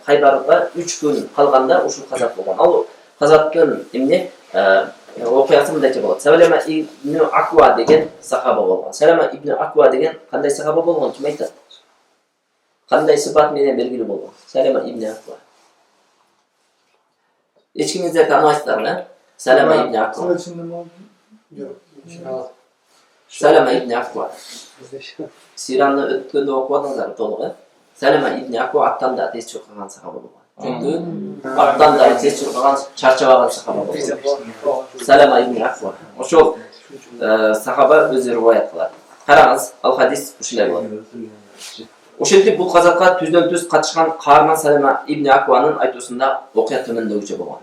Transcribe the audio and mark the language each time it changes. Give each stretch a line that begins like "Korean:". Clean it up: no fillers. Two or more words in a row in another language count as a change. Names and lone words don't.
Kyrgyz: Хайбарга 3 күн калганда ушул казат болгон. Ал казаттын эмне окуясы мындайча болот. Салама ибн Аква деген сахаба болгон. Салама ибн Аква деген кандай сахаба болгон? Ким айтат? Кандай сыпат менен белгилүү болгон? Салама ибн Аква. Эч кимиңиздер тааныбайсыздарбы? Салама ибн Аква. Салама ибн Аква. Сираны өткөндө окубадыңыздар толук, Салама ибн Аква аттан да тез чуркаган сахаба болгон. Чөнки аттан да тез чуркаган, чарчабаган сахаба болгон. Салама ибн Аква. Ошол сахаба өзү риваят кылат. Караңыз, ал хадис ушулай болот. Ошентип бул казатка түздөн-түз катышкан каарман Салама ибн Акванын айтуусунда окуя төмөндөгүчө болгон.